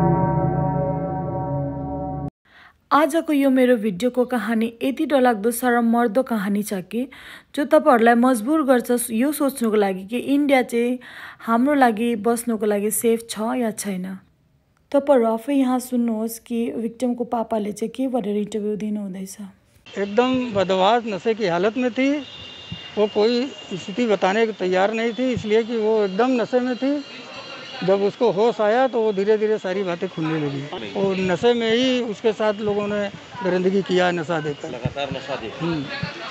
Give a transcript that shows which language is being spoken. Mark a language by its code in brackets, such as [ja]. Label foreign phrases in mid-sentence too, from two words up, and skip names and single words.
[ne] आजको यो मेरो भिडियोको कहानी यति डरलाग्दो शरममर्दो कहानी छ कि जो तपाईहरुलाई मजबुर गर्छ यो सोच्नुको लागि कि इन्डिया चाहिँ हाम्रो लागि बस्नुको लागि सेफ छ या छैन। तपाईहरु आफै यहाँ सुन्नुहोस् कि विक्टिमको पापाले चाहिँ के भनेर इन्टरभ्यु दिनुहुँदैछ। [hi] एकदम बदमाश नशे की हालत में थी। वो कोई स्थिति बताने को तैयार नहीं थी, इसलिए कि वो एकदम नशे में थी। जब उसको होश आया तो वो धीरे धीरे सारी बातें खुलने लगी और नशे में ही उसके साथ लोगों ने दरिंदगी किया, नशा देकर, लगातार नशा देकर।